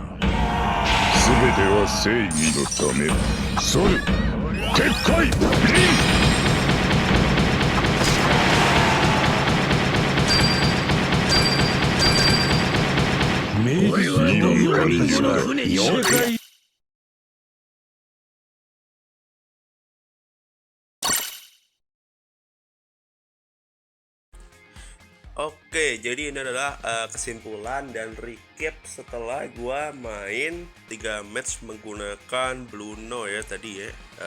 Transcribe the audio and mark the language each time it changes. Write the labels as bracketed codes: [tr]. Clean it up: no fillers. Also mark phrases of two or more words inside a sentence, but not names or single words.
[ja] ア全ては正義のためそる撤回明治の人間俺たちはの船に世界 [id] Oke, jadi ini adalah kesimpulan dan recap setelah gua main 3 match menggunakan Bluno ya tadi ya.